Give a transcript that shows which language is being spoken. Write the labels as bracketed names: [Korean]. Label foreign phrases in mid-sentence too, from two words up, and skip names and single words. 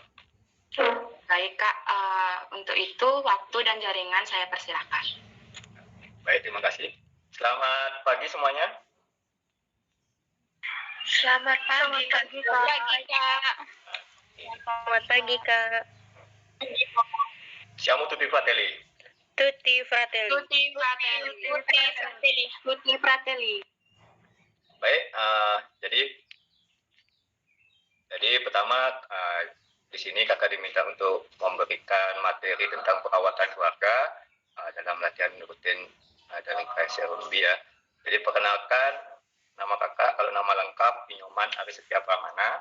[Indonesian] Baik Kak, untuk itu waktu dan jaringan saya persilahkan. Baik, terima kasih. Selamat pagi semuanya. Selamat pagi Kak. Selamat pagi Kak. [Italian] Siamo tutti fratelli. Tutti fratelli. Tutti fratelli. [Indonesian] Baik, jadi pertama di sini kakak diminta untuk memberikan materi tentang perawatan keluarga dalam latihan rutin dari KSRUB ya. Jadi perkenalkan, nama kakak, kalau nama lengkap Inyoman Aris Setia Pramana.